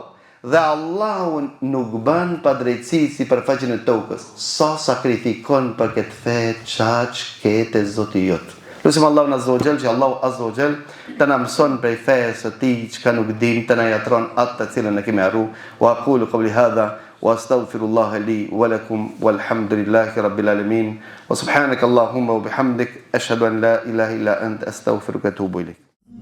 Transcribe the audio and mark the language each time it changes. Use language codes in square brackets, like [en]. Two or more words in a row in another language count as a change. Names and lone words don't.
[sq] Dhe Allahu nuk ban pa drejtësi si për faqin e tokës. Sa sakrifikon për këtë fe qaq kete zoti jotë. Lusim Allahu [ar] عز وجل [sq] që Allahu [ar] عز وجل [sq] të na mëson prej fejës së tij çka nuk dim, të na jatron atë të cilën ne kemi harru. [ar] وأقول قولي هذا وأستغفر الله لي ولكم والحمد لله رب العالمين وسبحانك اللهم وبحمدك أشهد أن لا إله إلا أنت أستغفرك وأتوب إليك.